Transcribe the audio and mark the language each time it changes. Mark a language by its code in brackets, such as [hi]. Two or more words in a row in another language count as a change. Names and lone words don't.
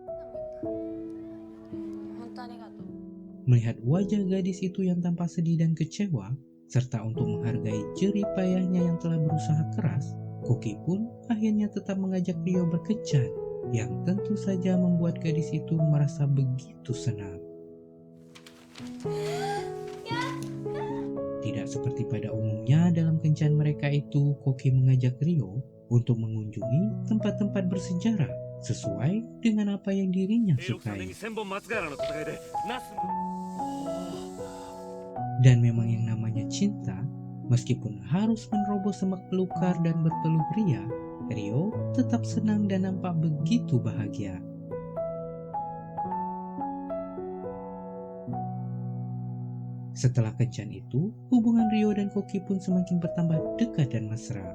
[id] Melihat wajah gadis itu yang tampak sedih dan kecewa, serta untuk menghargai jerih payahnya yang telah berusaha keras, Koki pun akhirnya tetap mengajak Rio berkencan, yang tentu saja membuat gadis itu merasa begitu senang. Tidak seperti pada umumnya dalam kencan mereka itu, Koki mengajak Rio untuk mengunjungi tempat-tempat bersejarah sesuai dengan apa yang dirinya [ja] 16年 [id] sukai. [ja] に千本松ヶ原の戦いでナスの [id] Dan memang yang namanya cinta, meskipun harus menerobos semak belukar dan berpeluh ria, Rio tetap senang dan nampak begitu bahagia. Setelah kencan itu, hubungan Rio dan Koki pun semakin bertambah dekat dan mesra.